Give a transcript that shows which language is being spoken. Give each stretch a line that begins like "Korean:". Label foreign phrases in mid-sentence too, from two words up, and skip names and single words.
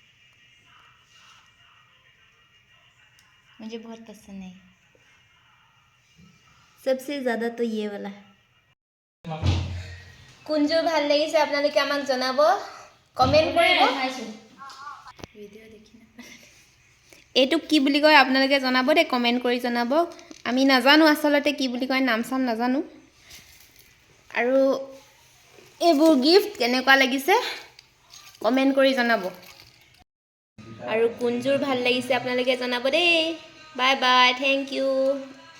Hindi: मुझे बहुत पसंद है, सबसे ज़्यादा तो ये वाला।
Assamese: কোনজোৰ ভাল লাগিছে আপোনালোকে আমাক জনাব কমেন্ট কৰিব ভিডিও দেখি না এটো কি বুলি কয় আপোনালোকে জনাব দে কমেন্ট কৰি জনাব আমি নাজানো আসলতে কি বুলি কয় নাম সাম নাজানো আৰু এইবোৰ গিফট কেনেকুৱা লাগিছে কমেন্ট কৰি জনাব আৰু কোনজোৰ ভাল লাগিছে আপোনালোকে জনাব দেই
English: bye bye thank you